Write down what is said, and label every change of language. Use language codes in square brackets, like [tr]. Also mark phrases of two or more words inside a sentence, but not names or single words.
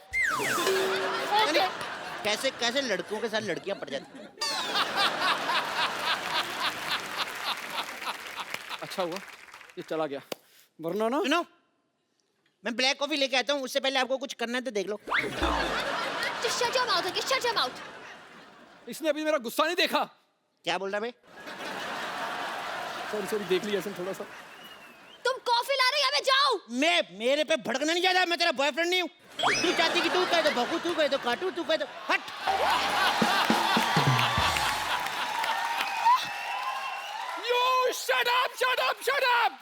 [hi] यानी कैसे कैसे लड़कों के साथ लड़कियां पड़ जाती हैं। अच्छा हुआ ये चला गया, वरना ना। सुनो, मैं ब्लैक कॉफी लेके आता हूँ, उससे पहले आपको कुछ करना है तो देख लो। [en] Just shut your mouth, okay? Shut your mouth. [hi] इसने अभी मेरा गुस्सा नहीं देखा। क्या बोल रहा भाई? सॉरी देख लिया ऐसे थोड़ा सा। तुम कॉफी ला रहे हो या मैं जाऊं? मेरे पे भड़कना नहीं चाहता, मैं तेरा बॉयफ्रेंड नहीं हूँ। तू चाहती कि तू कह दो भगू, तू कह दो काटू, तू कह दो हट। [en] yo shut up shut up shut up.